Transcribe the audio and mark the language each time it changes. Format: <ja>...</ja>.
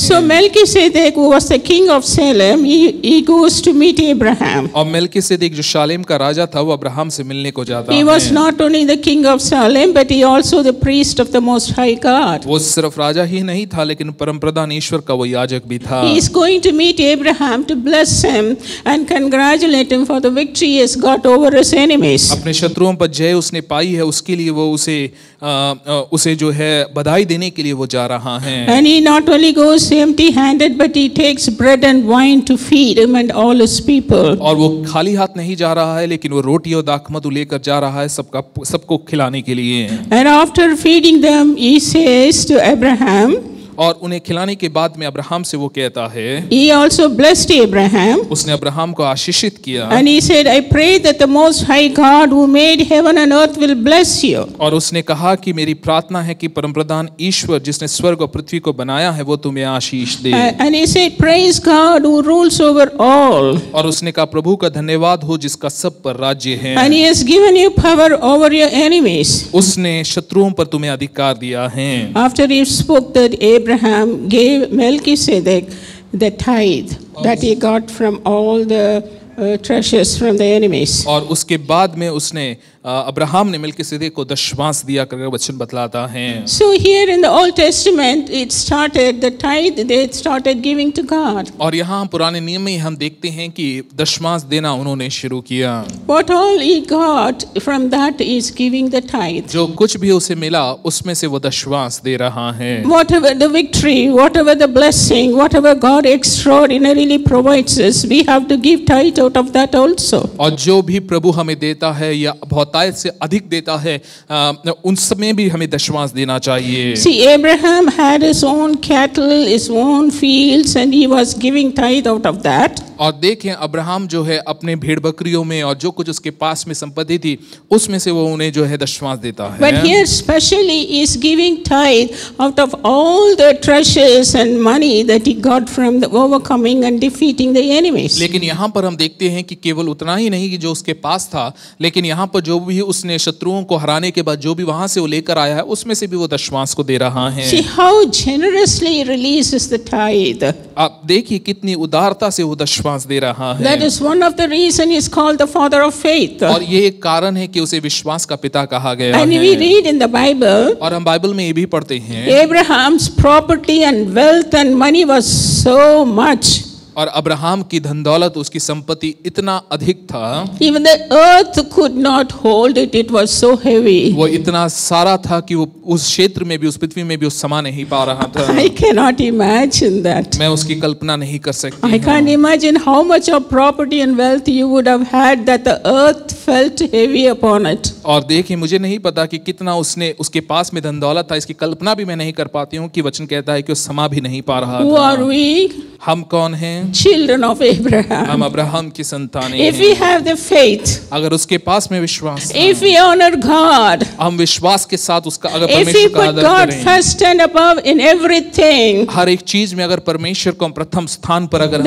<en>So Melchizedek, who was the king of Salem, he goes to meet Abraham.</en> <hi>और मेल्किसेदेक जो शालेम का राजा था वो अब्राहम से मिलने को जाता</hi> <en>He</en> <hi>है।</hi> <en>was not only the king of Salem, but he also the priest of the Most High God.</en> <hi>वो सिर्फ राजा ही नहीं था लेकिन परम प्रधान ईश्वर का वो याजक भी था।</hi> <en>He is going to meet Abraham to bless him and congratulate him for the victory he has got over his enemies.</en> <hi>अपने शत्रुओं पर जय उसने पाई है, उसके लिए वो उसे जो है बधाई देने के लिए वो जा रहा है।</hi> <en>And he not only goes empty-handed, but he takes bread and wine to feed him and all his people.</en> <hi>और वो खाली हाथ नहीं जा रहा है लेकिन वो रोटी और दाखमधु लेकर जा रहा है सबको खिलाने के लिए।</hi> <en>And after feeding them, he says to Abraham,</en> <hi>और उन्हें खिलाने के बाद में अब्राहम से वो कहता है,</hi> <en>he also blessed Abraham.</en> <hi>उसने अब्राहम को आशीषित किया।</hi> <en>And he said, I pray that the Most High God who made heaven and earth will bless you.</en> <hi>और उसने कहा कि मेरी प्रार्थना है कि परमप्रधान ईश्वर जिसने स्वर्ग और पृथ्वी को बनाया है वो तुम्हें आशीष दे।</hi> <en>And he said, praise God who rules over all.</en> <hi>और उसने कहा प्रभु का धन्यवाद हो जिसका सब पर राज्य है।</hi> <en>And he has given you power over your enemies.</en> <hi>उसने शत्रुओं पर तुम्हें अधिकार दिया है।</hi> <en>After he spoke that, Abraham gave Melchizedek the tithe that he got from all the treasures from the enemies.</en> <hi>और उसके बाद में उसने अब्राहम ने मेल्किसेदेक को दशमांश दिया करके वचन बतलाता है।</hi> <en>So here in the Old Testament it started the tithe, they started giving to God.</en> <hi>और यहाँ पुराने नियम में हम देखते हैं कि दशमांश देना उन्होंने शुरू किया।</hi> <en>What all he got from that is giving the tithe.</en> <hi>जो कुछ भी उसे मिला उसमें से वो दशमांश दे रहा है।</hi> <en>Whatever the victory, whatever the blessing, whatever God extraordinarily provides us, we have to give tithe out of that also.</en> <hi>और जो भी प्रभु हमें देता है या बहुत बहुतायत से अधिक देता है, उन सब में भी हमें दशमांश देना चाहिए।</hi> <en>See, Abraham had his own cattle, his own fields, and he was giving tithe out of that.</en> <hi>और देखें अब्राहम जो है अपने भेड़ बकरियों में और जो कुछ उसके पास में संपत्ति थी उसमें से वो उन्हें जो है दशमांश देता है।</hi> <en>But here especially he is giving tithe out of all the treasures and money that he got from the overcoming and defeating the enemies.</en> <hi>लेकिन यहाँ पर हम देखते हैं कि केवल उतना ही नहीं कि जो उसके पास था, लेकिन यहाँ पर जो भी उसने शत्रुओं को हराने के बाद जो भी वहां से वो लेकर आया है उसमें से भी वो दशमांश को दे रहा है।</hi> <en>See how generously he releases the tithe.</en> <hi>आप देखिए कितनी उदारता से वो दशमांश दे रहा है।</hi> <en>That is one of the reason he is called the father of faith.</en> <hi>और ये एक कारण है कि उसे विश्वास का पिता कहा गया</hi> <en>And</en> <hi>है।</hi> <en>we read in the Bible,</en> <hi>और हम बाइबल में ये भी पढ़ते हैं,</hi> <en>Abraham's property and wealth and money was so much.</en> <hi>और अब्राहम की धन दौलत, उसकी संपत्ति इतना अधिक था,</hi> <en>Even the earth could not hold it, it was so heavy.</en> <hi>वो इतना सारा था कि वो उस क्षेत्र में भी, उस पृथ्वी में भी उस समा नहीं पा रहा था।</hi> <en>I cannot imagine that.</en> <hi>मैं उसकी कल्पना नहीं कर सकती</hi> <en>I can't imagine how much of property and wealth you would have had that the earth felt heavy upon it.</en> <hi>और देखिए मुझे नहीं पता कि कितना उसने उसके पास में धन दौलत था, इसकी कल्पना भी मैं नहीं कर पाती हूँ कि वचन कहता है कि वो समा भी नहीं पा रहा</hi> <en>Who</en> <hi>था।</hi> <en>are we?</en> <hi>हम कौन हैं?</hi> <en>Children of Abraham.</en> <hi>हम अब्राहम की संतानें</hi> <en>If we</en> <hi>हैं।</hi> <en>have the faith,</en> <hi>अगर उसके पास में विश्वास था,</hi> <en>if we honor God,</en> <hi>हम विश्वास के साथ उसका अगर</hi> <en>if we</en> <hi>परमेश्वर का</hi> <en>put</en> <hi>आदर</hi> <en>God</en> <hi>करें,</hi> <en>first and above in everything,</en> <hi>हर एक चीज में अगर परमेश्वर को हम प्रथम स्थान पर अगर हम</hi>